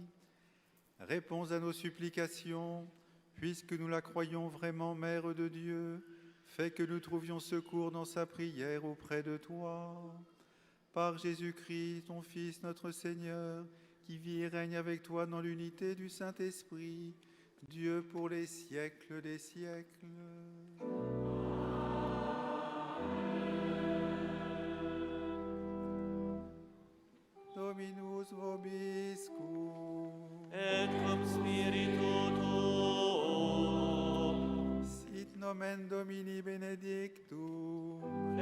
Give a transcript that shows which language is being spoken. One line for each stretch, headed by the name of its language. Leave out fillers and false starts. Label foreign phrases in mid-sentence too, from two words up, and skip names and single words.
French: Réponds à nos supplications, puisque nous la croyons vraiment Mère de Dieu. Fais que nous trouvions secours dans sa prière auprès de toi. Par Jésus-Christ, ton Fils, notre Seigneur, qui vit et règne avec toi dans l'unité du Saint-Esprit, Dieu pour les siècles des siècles.
Latin: Dominus vobiscum. Et cum spiritu tuo. Sit nomen Domini benedictum.